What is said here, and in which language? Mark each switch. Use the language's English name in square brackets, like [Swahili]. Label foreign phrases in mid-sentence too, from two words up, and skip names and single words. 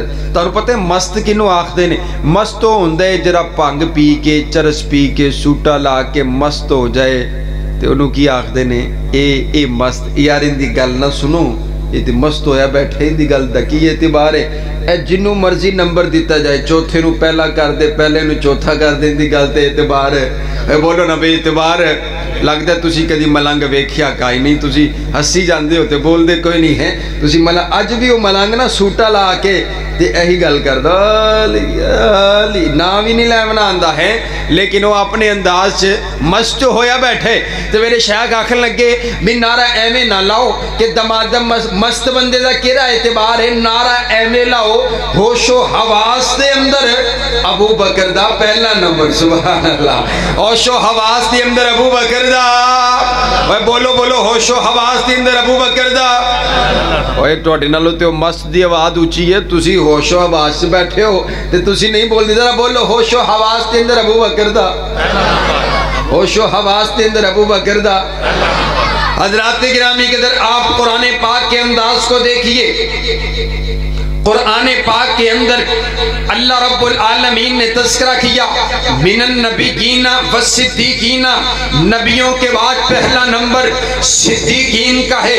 [Punjabi] تو پتہ ہے مست کنوں آکھدے نے؟ مست تو ہوندا ہے جڑا بھنگ پی کے چرس پی کے سوٹا لا کے مست ہو جائے, تے انہوں کی آکھدے نے اے مست. یار ان دی گل نہ سنو, یہ تے مست ہویا بیٹھے, ان دی گل دا کی اعتبار ہے؟ اے جنوں مرضی نمبر دیتا جائے, چوتھے نو پہلا کر دے, پہلے نو چوتھا کر دے, ان دی گل تے اعتبار ہے. اے بولو نا بے اعتبار ہے. لگتا ہے تسی کدی ملنگ ویکھیا کائی نہیں, تسی ہسی جاندے ہوتے, بول دے کوئی نہیں ہے. تسی ملنگ اج بھی وہ ملنگ نا سوٹا لا کے تے یہی گل کردا علی نام ہی نہیں لیونا آندا ہے, [Urdu] لیکن وہ اپنے انداز سے [Punjabi] مست ہویا بیٹھے. تو میرے شیخ آکھن لگے بھی نعرہ ایویں نہ لاؤ کہ دمادم مست بندے دا کیڑا اعتبار ہے, نعرہ ایویں لاؤ ہوش و حواس دے اندر ابو بکر دا پہلا نمبر. [Arabic] سبحان اللہ. [Punjabi] ہوش و حواس دے اندر ابو بکر دا. اوے بولو بولو ہوش و حواس دے اندر ابو بکر دا. اوے تواڈے نالوں تے مست دی آواز اونچی ہے, تسی ہوش و حواس سے بیٹھے ہو تے تسی نہیں بول دی. ذرا بولو ہوش و حواس دے اندر ابو بکر دا, ہوش و حواس دے اندر ابو بکر دا. [Urdu] حضرات گرامی کے در آپ قرآن پاک کے انداز کو دیکھیے. قرآن پاک کے اندر اللہ رب العالمین نے تذکرہ کیا [Arabic] من النبیین والصدیقین، [Urdu] نبیوں کے بعد پہلا نمبر صدیقین کا ہے۔